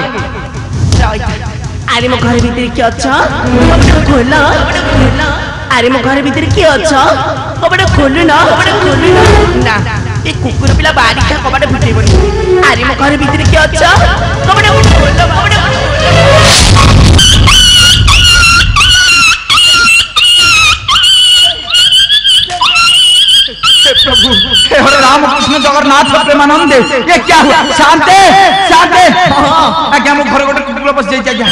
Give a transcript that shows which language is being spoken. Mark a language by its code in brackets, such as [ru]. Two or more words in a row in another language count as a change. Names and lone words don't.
[or] ଆରେ ମୋ ଘର ଭିତରେ କିଏ ଅଛ ଖୋଲ ଆରେ ମୋ ଘର ଭିତରେ କିଏ ଅଛ କବାଟ ଖୋଲୁ ନା ଏ କୁକୁର ପିଲା ବାଡ଼ି ଖା କବାଟ ଫୁଟେଇବନି ଆରେ ମୋ ଘର ଭିତରେ କିଏ ଅଛ କବାଟ ଖୋଲ ପ୍ରଭୁ ହେ ହରେ ରାମ କୃଷ୍ଣ ଜଗନ୍ନାଥ ପ୍ରେମାନନ୍ଦ [hi] ये क्या हुआ [or] ଶାନ୍ତି ଶାନ୍ତି ଆଜ୍ଞା ମୋ ଘର ଗୋଟେ କୁକୁର ପସ ଯାଇ ଆଜ୍ଞା